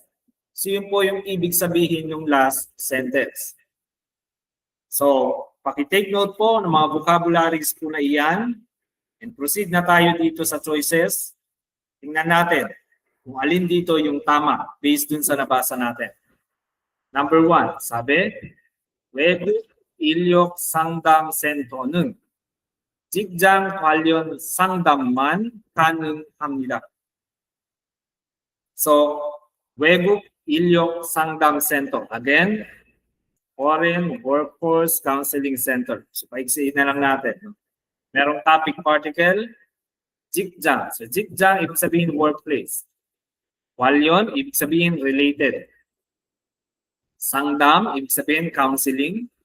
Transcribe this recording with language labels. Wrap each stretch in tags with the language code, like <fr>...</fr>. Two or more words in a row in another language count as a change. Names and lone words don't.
<tl>So yun po yung ibig sabihin ng</tl> <en>last sentence.</en> <tl>So, paki-</tl> <en>take note</en> <tl>po ng mga vocabularies po na iyan</tl> <en>and proceed</en> <tl>na tayo dito sa choices. Tingnan natin kung alin dito yung tama based dun sa nabasa natin. Number 1, sabi,</tl> <ko>외국 인력 상담 센터는 직장 관련 상담만 가능합니다. So, 외국 인력 상담 센터.</ko> <en>Again, Foreign Workforce Counseling Center.</en> <tl>So, paiksiin na lang natin. Merong topic particle, 직장. So, 직장, ibig sabihin workplace. 관련, ibig sabihin related. 상담, ibig sabihin counseling.</tl>